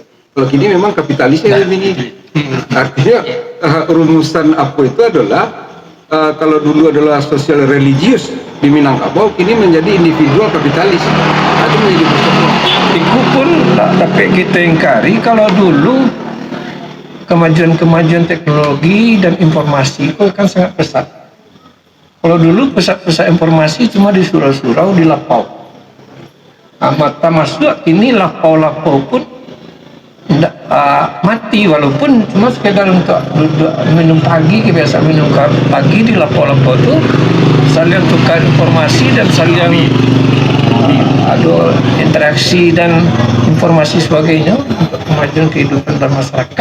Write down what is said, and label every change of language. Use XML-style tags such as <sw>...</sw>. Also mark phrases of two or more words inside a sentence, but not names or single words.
<id>Kalau kini memang kapitalisnya tinggi. Artinya rumusan apa itu adalah kalau dulu adalah sosial religius di Minangkabau, kini menjadi individual kapitalis. Itu menjadi persoalan. Itu pun tak dapat kita ingkari kalau dulu kemajuan teknologi dan informasi itu kan sangat pesat. Kalau dulu pusat-pusat informasi cuma di surau-surau, di lapau. Mata masuk kini lapau-lapau pun tidak mati, walaupun cuma sekedar untuk duduk minum pagi, biasa minum pagi di lapau-lapau itu saling tukar informasi dan saling ada interaksi dan informasi sebagainya untuk kemajuan kehidupan bermasyarakat.</id>